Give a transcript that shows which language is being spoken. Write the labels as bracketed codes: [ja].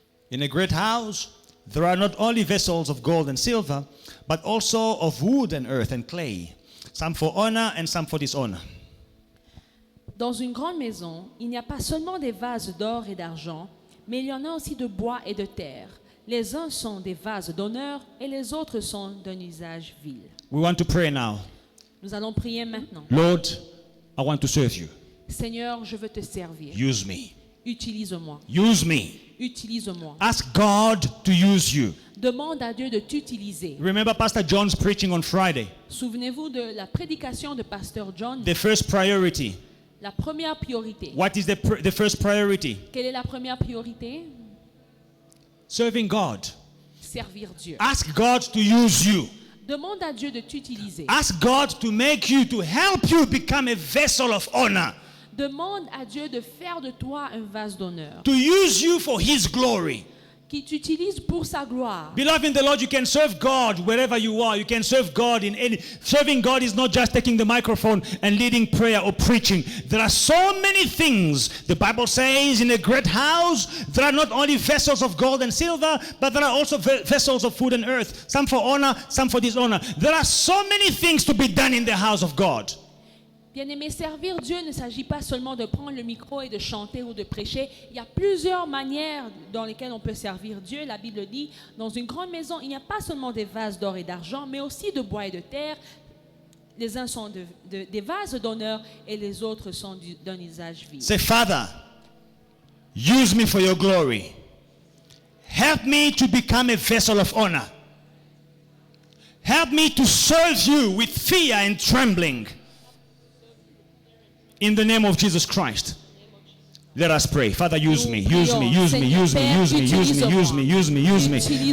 [en] In a great house, there are not only vessels of gold and silver, but also of wood and earth and clay, some for honor and some for dishonor. [fr] Dans une grande maison, il n'y a pas seulement des vases d'or et d'argent, mais il y en a aussi de bois et de terre. Les uns sont des vases d'honneur et les autres sont d'un usage vil. [en] We want to pray now. [fr] Nous allons prier maintenant. [en] Lord, I want to serve you. [fr] Seigneur, je veux te servir. [en] Use me. [fr] Utilise-moi. [en] Use me. [fr] Utilise-moi. [en] Ask God to use you. [fr] Demande à Dieu de t'utiliser. [en] Remember Pastor John's preaching on Friday. [fr] Souvenez-vous de la prédication de Pasteur John. [en] The first priority. [fr] La première priorité. [en] What is the first priority? [fr] Quelle est la première priorité? [en] Serving God. [fr] Servir Dieu. [en] Ask God to use you. [fr] Demande à Dieu de t'utiliser. [en] Ask God to make you, to help you become a vessel of honor. [fr] Demande à Dieu de faire de toi un vase d'honneur. [en] To use you for His glory. [fr] Qui t'utilise pour sa gloire. [en] Beloved in the Lord, you can serve God wherever you are. You can serve God in any. Serving God is not just taking the microphone and leading prayer or preaching. There are so many things. The Bible says in a great house, there are not only vessels of gold and silver, but there are also vessels of food and earth. Some for honor, some for dishonor. There are so many things to be done in the house of God. [fr] Bien-aimé, servir Dieu ne s'agit pas seulement de prendre le micro et de chanter ou de prêcher. Il y a plusieurs manières dans lesquelles on peut servir Dieu. La Bible dit, dans une grande maison, il n'y a pas seulement des vases d'or et d'argent, mais aussi de bois et de terre. Les uns sont des vases d'honneur et les autres sont d'un usage vil. [en] Say, Father, use me for your glory. Help me to become a vessel of honor. Help me to serve you with fear and trembling. In the name of Jesus Christ. Let us pray. Father, use me, use me, use me, use me, use me, use me, use me, use me, use me.